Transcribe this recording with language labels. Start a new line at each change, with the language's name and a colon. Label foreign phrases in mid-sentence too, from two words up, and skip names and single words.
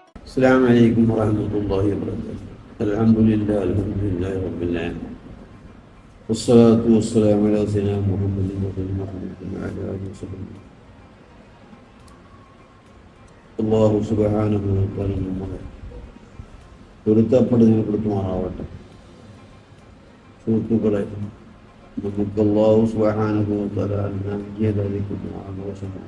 Arabic: السلام عليكم ورحمة الله وبركاته. الحمد لله رب العالمين، والصلاة والسلام على سيدنا محمد وعلى آله وصحبه. الله سبحانه وتعالى
Malayalam: നമ്മളെ പൊരുത്തപ്പെടുന്നതിനെ കൊടുത്തുമാറാവട്ടെ. സുഹൃത്തുക്കളെ, നമുക്ക്
Arabic: الله سبحانه وتعالى
Malayalam: നൽകിയതായിരിക്കുന്ന ആഘോഷമാണ്.